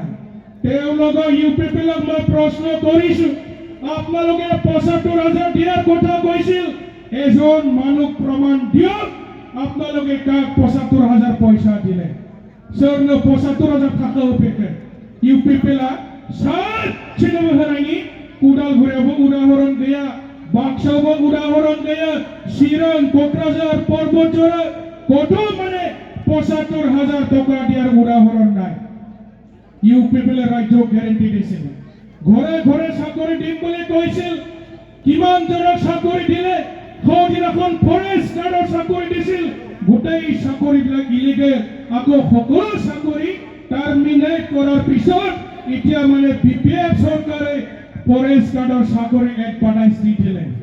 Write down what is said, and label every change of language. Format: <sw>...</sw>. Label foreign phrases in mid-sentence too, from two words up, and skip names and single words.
<as>তেওঁলোকক ইউপিপিএলক মই প্ৰশ্ন কৰিছো, আপোনালোকে 75,000 দিয়াৰ কথা কৈছিল, এজন মানুহ প্ৰমাণ দিয়ক আপোনালোকে কাক 75,000 পইচা দিলে।</as> <brx>सोरनो 75,000 थाखा होफेरखो? इउपिपिएलआ सासेनोबो होनायनि उदालगुरियावबो उदाहरन गैया, बाक्सायावबो उदाहरन गैया, चिरां, क'क्राझार, पर्बतजरा</brx> <as>কত মানে 75,000 টকা দিয়াৰ উদাহৰণ নাই। ইউপিপিএল ৰাজ্যক গ্যাৰেণ্টি দিছিল, ঘৰে ঘৰে চাকৰি দিম বুলি কৈছিল। কিমান জনক চাকৰি দিলে? সৌদিনাখন</as> <en>forest guard</en> <as>চাকৰি দিছিল, গোটেই চাকৰিবিলাক ইলিগেল। আকৌ সকলো চাকৰি টাৰ্মিনেট কৰাৰ পিছত এতিয়া মানে বিপিএফ চৰকাৰে</as> <en>forest guard</en> <as>চাকৰি এডভাৰটাইজ দি দিলে।</as>